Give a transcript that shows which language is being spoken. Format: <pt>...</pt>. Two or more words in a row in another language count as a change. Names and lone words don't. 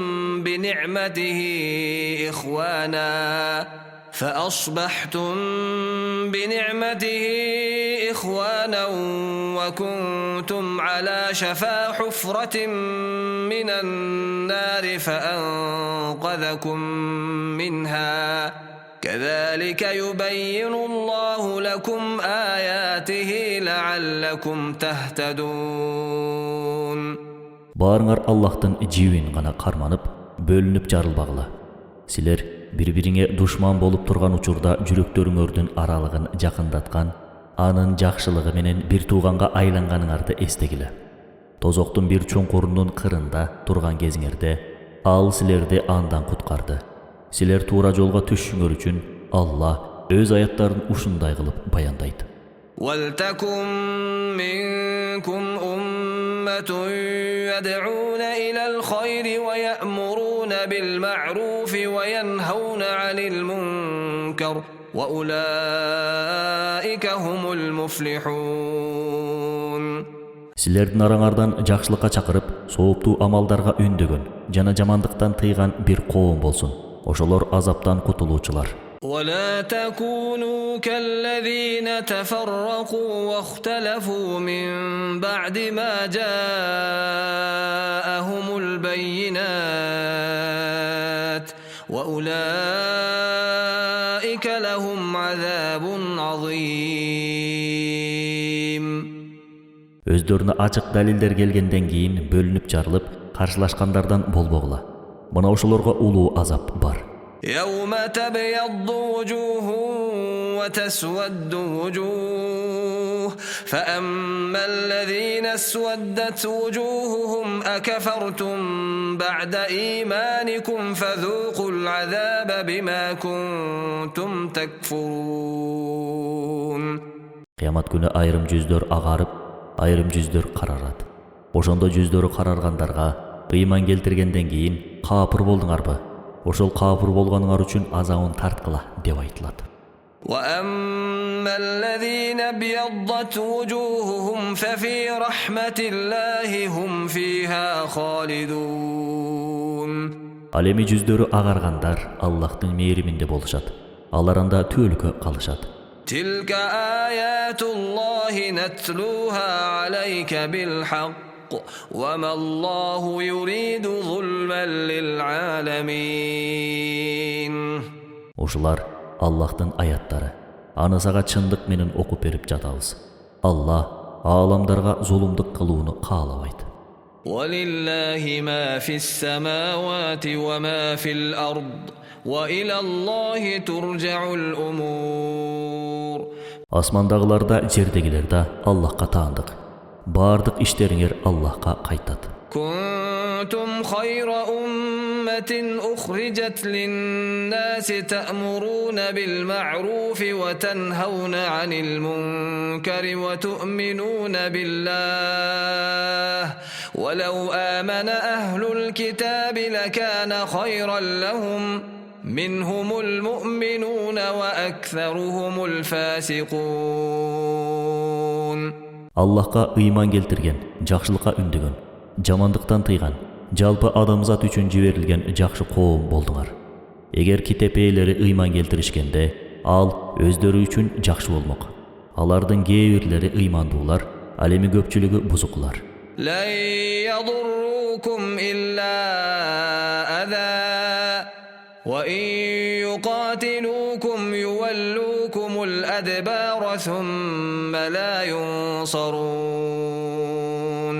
<ar>بنعمته إخوانا وكنتم على شفا حفرة من النار فأنقذكم منها كذلك يبين الله لكم آياته لعلكم تهتدون.</ar> <ky>Баарыңар Аллахтын жибин гана кармап, бөлүнүп жарылбагыла. Siler bir-biриңе душман болуп турган учурда жүрөктөрүңөрдүн аралыгын жакындаткан, анын жакшылыгы менен бир тууганга айланганыңарды эстегиле. Тозоктун бир чоңкурунун кырында турган кезиңерде ал силерди андан куткарды. Силер туура жолго түшүңөр үчүн Алла өз аяттарын ушундай кылып баяндайт.</ky> <ar>وَلْتَكُنْ مِنْكُمْ أُمَّةٌ يَدْعُونَ إِلَى الْخَيْرِ وَيَأْمُرُونَ بِالْمَعْرُوفِ وَيَنْهَوْنَ عَنِ الْمُنْكَرِ وَأُولَئِكَ هُمُ الْمُفْلِحُونَ.</ar> <ky>Силердин араңардан жакшылыкка чакырып, сооптуу амалдарга үндөгөн, жана жамандыктан тыйган бир коом болсун. Ошолор азаптан кутулуучулар.</ky> <ar>ولا تكونوا كالذين تفرقوا واختلفوا من بعد ما جاءهم البينات وأولئك لهم عذاب عظيم.</ar> <ky>Өздөрүнө ачык далилдер келгенден кийин бөлүнүп жарылып, каршылашкандардан болбогула. Мына ошолорго улуу азап бар.</ky> <ar>يوم تبيض وجوه وتسود وجوه فأما الذين اسودت وجوههم أكفرتم بعد إيمانكم فذوقوا العذاب بما كنتم تكفرون.</ar> <ky>Кыямат күнү айрым жүздөр агарып, айрым жүздөр карарат. Ошондо жүздөрү караргандарга ыйман келтиргенден кийин капыр болдуңарбы? Ошол капыр болганыңар үчүн азабын тарткыла деп айтылат.</ky> <ar>وَأَمَّا الَّذِينَ ابْيَضَّتْ وُجُوهُهُمْ فَفِي رَحْمَةِ اللَّهِ هُمْ فِيهَا خَالِدُونَ.</ar> <ky>Ал эми жүздөрү агаргандар Аллахтын мээриминде болушат. Алар анда түөлүккө калышат.</ky> <ar>تِلْكَ آيَاتُ اللَّهِ نَتْلُوهَا عَلَيْكَ بِالْحَقِّ وَمَا اللَّهُ يُرِيدُ ظُلْمًا لِلْعَالَمِينَ.</ar> <ky>Ушулар Аллахтын аяттары. Аны сага чындык менен окуп берип жатабыз. Алла ааламдарга зулумдук кылууну каалабайт.</ky> <ar>وَلِلَّهِ مَا فِي السَّمَاوَاتِ وَمَا فِي الْأَرْضِ وَإِلَى اللَّهِ تُرْجَعُ الْأُمُورُ.</ar> <ky>Асмандагыларда, жердегилерде Аллахка таандык. Бардык иштериңер Аллахка кайтат.</ky> <ar>كنتم خير أمة أخرجت للناس تأمرون بالمعروف وتنهون عن المنكر وتؤمنون بالله ولو آمن أهل الكتاب لكان خيرا لهم منهم المؤمنون وأكثرهم الفاسقون.</ar> <ky>Аллахка ыйман келтирген, жакшылыкка үндөгөн, жамандыктан тыйган, жалпы адамзат үчүн жиберилген жакшы коом болдуңар. Эгер китеп ээлери ыйман келтиришкенде, ал өздөрү үчүн жакшы болмок. Алардын кээ бирлери ыймандуулар, ал эми көпчүлүгү бузукулар.</ky> <ar>لن يضروكم إلا أذى وإن يقاتلوكم يولوكم الأدبار ثم لا ينصرون.</ar>